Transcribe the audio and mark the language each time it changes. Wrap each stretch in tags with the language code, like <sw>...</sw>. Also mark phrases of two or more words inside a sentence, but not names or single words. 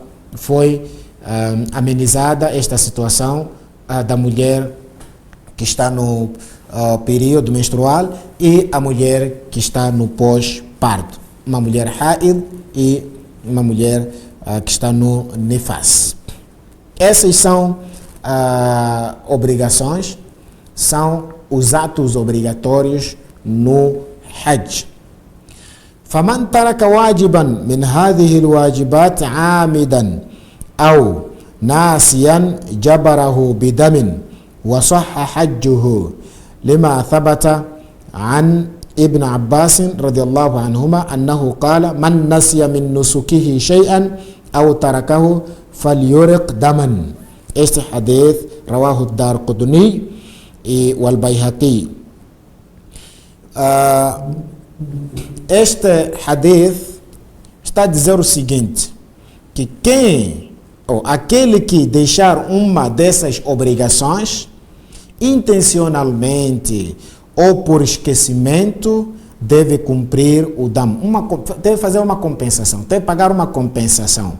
<pt>Foi amenizada esta situação da mulher que está no período menstrual e a mulher que está no pós-parto, uma mulher haid e uma mulher que está no nifas. Essas são obrigações, são os atos obrigatórios no Hajj.</pt> <ar>فمن ترك واجبا من هذه الواجبات عامدا أو ناسيا جبره بدم وصح حجه لما ثبت عن ابن عباس رضي الله عنهما أنه قال: من نسي من نسكه شيئا أو تركه فليرق دما.</ar> <pt>Este hadith</pt> <ar>رواه الدارقطني والبيهقي.</ar> <pt>Este hadith está a dizer o seguinte, que quem, ou aquele que deixar uma dessas obrigações intencionalmente ou por esquecimento, deve cumprir o dam, deve fazer uma compensação, deve pagar uma compensação.</pt>